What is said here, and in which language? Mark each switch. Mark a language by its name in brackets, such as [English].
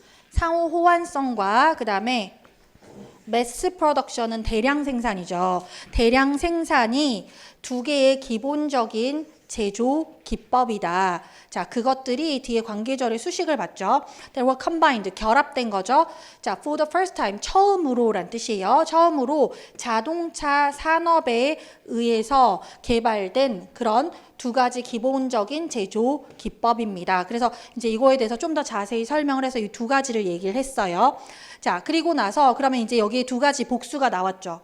[Korean] 상호 호환성과 그 다음에 매스 프로덕션은 대량 생산이죠. 대량 생산이 두 개의 기본적인 제조 기법이다. 자, 그것들이 뒤에 관계절의 수식을 받죠. [English] They were combined, [Korean] 결합된 거죠. 자, [English] for the first time, [Korean] 처음으로란 뜻이에요. 처음으로 자동차 산업에 의해서 개발된 그런 두 가지 기본적인 제조 기법입니다. 그래서 이제 이거에 대해서 좀 더 자세히 설명을 해서 이 두 가지를 얘기를 했어요. 자, 그리고 나서 그러면 이제 여기에 두 가지 복수가 나왔죠.